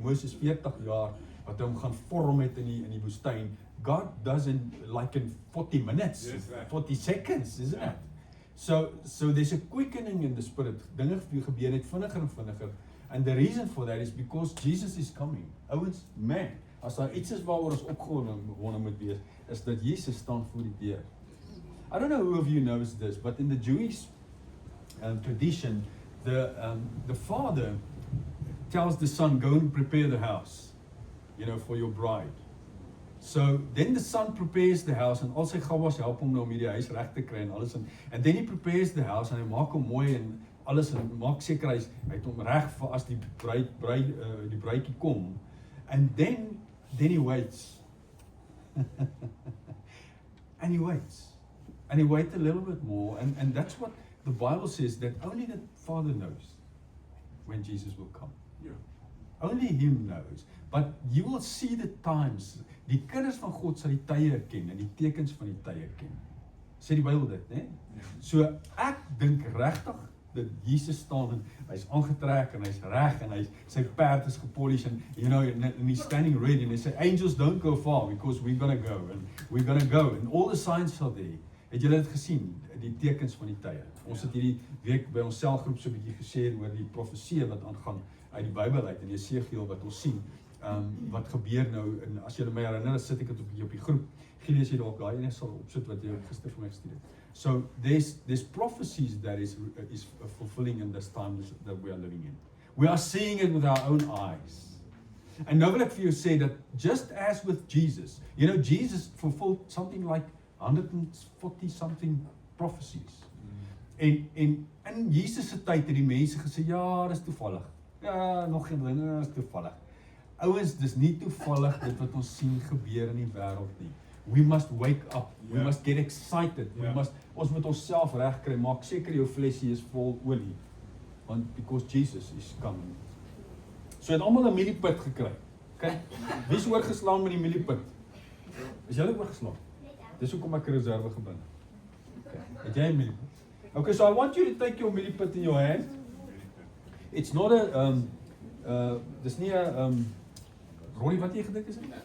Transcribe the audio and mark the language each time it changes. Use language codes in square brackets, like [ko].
[af] Moses 40 jaar wat hom gaan vorm het in die woestyn. [en] God doesn't like in 40 minutes, 40 seconds, isn't it? So there's a quickening in the spirit. [af] Dinge gebeur net vinniger en vinniger. [en] And the reason for that is because Jesus is coming. [af] Ouens, man, as daar iets is waaroor ons opgewonde moet wees, is dat Jesus staan voor die deur. [en] I don't know who of you knows this, but in the Jewish tradition, the father tells the son, go and prepare the house, you know, for your bride. So then the son prepares the house, and [af] al sy gawas help hom nou om hierdie huis reg te kry en alles, [en] and then he prepares the house, [af] en hy maak hom mooi en alles, en maak seker hy het hom reg vir as die bruidjie kom, [en] and then he waits. And he waits a little bit more, and that's what the Bible says, that only the Father knows when Jesus will come. Only him knows. But you will see the times. [af] Die kinders van God sal die tye ken en die tekens van die tye ken. Sê die Bybel dit, né? So ek dink regtig dat Jesus staan en hy's aangetrek en hy's reg en sy perd is gepolish en [en] you know and he's standing ready and he say angels don't go far because we're going to go and all the signs are there. [af] Het julle dit gesien, die tekens van die tye? Ons het hierdie week by ons selgroep so 'n bietjie gesê oor die profeseë wat aangaan uit die Bybel uit en Jesegiel wat ons sien. Wat gebeur nou, en as julle my herinner, sit ek dit op die groep. Gilies jy dalk daai ene sal opsit wat jy gister vir my gestuur het. [en] So there's prophecies that is fulfilling in this time that we are living in. We are seeing it with our own eyes. And [af] nou wil ek vir jou sê dat [en] just as with Jesus, you know, Jesus fulfilled something like 140 something prophecies. [af] En in Jesus se tyd het die mense gesê, ja, dis toevallig. Ja, nog geen dinge is toevallig. Ouens, dis nie toevallig dit wat ons sien gebeur in die wêreld nie. [en] We must wake up. We must get excited. [af] Ons moet onsself regkry. Maak seker jou flesie is vol olie. [en] Want because Jesus is coming. [af] So het almal 'n mieliepit gekry. Kyk, wie is oorgeslaan met die mieliepit? Is julle oorgeslaan? Dis hoekom ek 'n reserve gebring het. Het jy 'n mieliepit? [en] Okay, so I want you to take your mieliepit in your hand. It's not a [af] dis nie 'n Rory, wat jy gedink is dit?